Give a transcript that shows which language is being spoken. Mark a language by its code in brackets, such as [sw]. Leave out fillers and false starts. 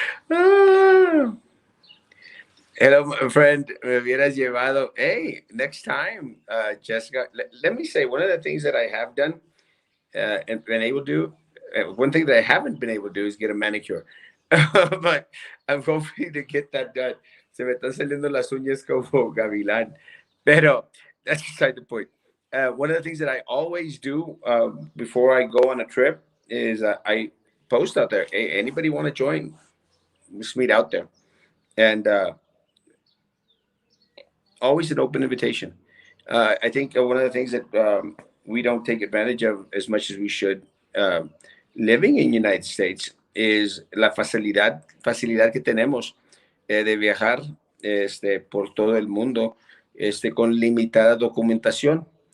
[en] Ah. Hello, my friend. [es] Me hubieras llevado. [en] Hey, next time, [es] Jessica. [en] Let me say one of the things that I have done and been able to do. One thing that I haven't been able to do is get a manicure, but I'm hoping to get that done. [es] Se me están saliendo las uñas como gavilán, pero [en] that's beside the point. One of the things that I always do before I go on a trip is I post out there. Hey, anybody want to join? Let's meet out there, and always an open invitation. I think one of the things that we don't take advantage of as much as we should living in the United States is [es] la facilidad que tenemos de viajar por todo el mundo con limitada documentación.